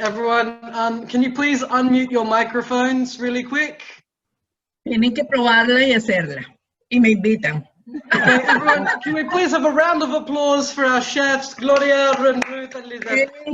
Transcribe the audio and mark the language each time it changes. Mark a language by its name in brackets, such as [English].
[English] Everyone, can you please unmute your microphones really quick? [Spanish] Tienen que probarla y hacerla. Y me invitan. [English] Okay, everyone, can we please have a round of applause for our chefs, Gloria, and Ruth, and Lisa?